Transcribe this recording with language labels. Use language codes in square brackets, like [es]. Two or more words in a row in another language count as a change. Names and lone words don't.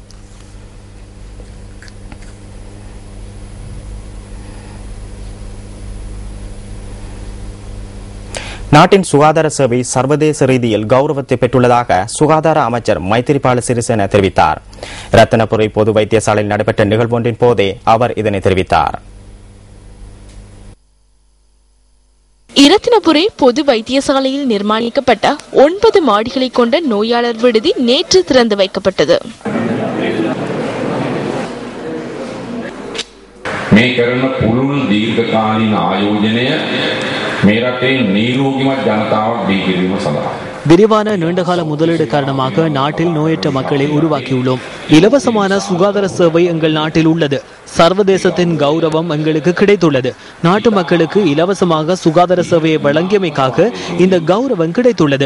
[ta] நாட்டின் சுகாதார சேவை சர்வதேச ரீதியில் கௌரவத்தை பெற்றுள்ளதாக சுகாதார அமைச்சர் மைத்திரிபால சிறிசேன தெரிவித்தார். ரத்தினபுரி பொது வைத்தியசாலையில் நடைபெற்ற நிகழ்வொன்றின் போதே அவர் இதனை தெரிவித்தார். இரத்தினபுரி பொது வைத்தியசாலையில் நிர்மாணிக்கப்பட்ட 9 மாடிகளை கொண்ட நோயாளர் விடுதி நேற்று திறந்து வைக்கப்பட்டது. [si] මේ කරන පුළුල් දීර්ඝකාලීන ආයෝජනය මේ රටේ නිරෝගීමත් ජනතාවක් දී කිරීම සඳහා [ta] விரிவான நீண்டகால முதலீடு காரணமாக நாட்டில் நோயற்ற மக்களை உருவாக்கியுள்ளோம். இலவசமான சுகாதார சேவை எங்கள் நாட்டில் உள்ளது. சர்வதேசத்தின் கௌரவம் எங்களுக்கு கிடைத்துள்ளது. நாட்டு மக்களுக்கு இலவசமாக சுகாதார சேவையை வழங்கியமைக்காக இந்த கௌரவம் கிடைத்துள்ளது.